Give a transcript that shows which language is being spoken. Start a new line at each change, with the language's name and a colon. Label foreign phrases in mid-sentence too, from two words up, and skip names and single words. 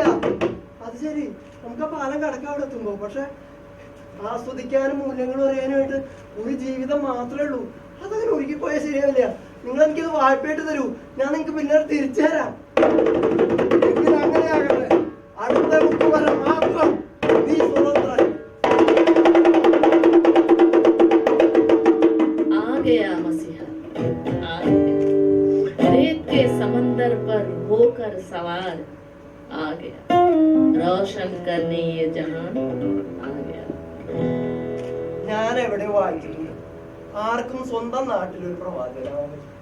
Malayalam: അത് ശരി, നമുക്ക് ആ പാലം കടക്കാൻ അവിടെ എത്തുമ്പോ. പക്ഷെ ആസ്വദിക്കാനും മൂല്യങ്ങൾ അറിയാനുമായിട്ട് ഒരു ജീവിതം മാത്രമേ ഉള്ളൂ. അതങ്ങനെ ഒഴുകിപ്പോയാൽ ശരിയാവില്ല. നിങ്ങൾ എനിക്കത് വായ്പയായിട്ട് തരൂ, ഞാൻ നിങ്ങൾക്ക് പിന്നെ തിരിച്ചു തരാം. എങ്കിൽ അങ്ങനെയാകട്ടെ. അടുത്ത ബുക്ക് വരെ മാത്രം നീ സ്വതന്ത്രൻ.
Hindi: रेत के समंदर पर होकर सवार आ गया, रोशन करने ये जहान आ गया.
Malayalam: ഞാൻ എവിടെ വായിച്ചിട്ടുണ്ട് ആർക്കും സ്വന്തം നാട്ടിലൊരു പ്രവാചകനാണ്.